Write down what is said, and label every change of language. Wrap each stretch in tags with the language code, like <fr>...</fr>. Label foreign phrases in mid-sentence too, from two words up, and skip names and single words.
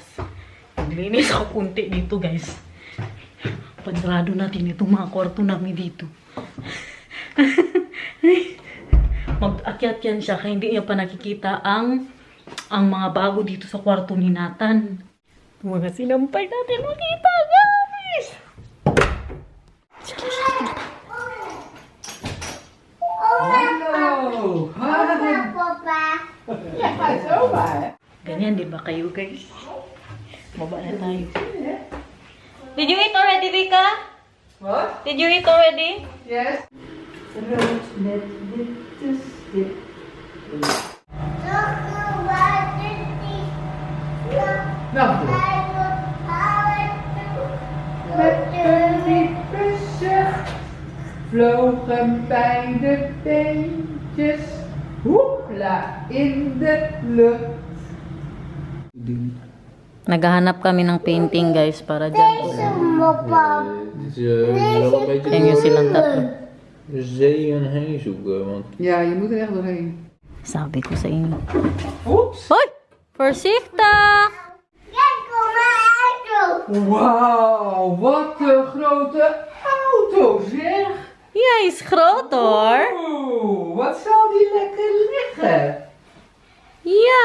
<tl>Maglinis ako kunti dito, guys. Pansarado natin itong mga kwarto namin dito. Mag-akyat yan siya kaya hindi niya pa nakikita ang mga bago dito sa kwarto ni Nathan. Mga sinampay natin makita, guys!</tl> <nl>Hallo! Papa? Ja, zomaar.</nl> <tl>Ganyan, di ba kayo, guys? Baba na tayo.</tl> <en>Did you eat already, Vika?</en> <nl>Wat?</nl> <en>Did you eat already? Yes.</en> <nl>Rood met witte stip. Nou, met een diepe zucht vlogen beide beentjes hoepla in de lucht.</nl> <tl>Naghahanap kami ng painting, guys, para dyan. Tingnan silang tatlo.</tl> <nl>Zee en heen zoeken, want Ja, je moet er echt doorheen.</nl> <tl>Sabi ko sa inyo.</tl> <nl>Oeps! Hoy! Voorzichtig! Wauw, wat een grote auto zeg! Jij is groot, hoor. Oeh, wat zal die lekker liggen? Ja.</nl>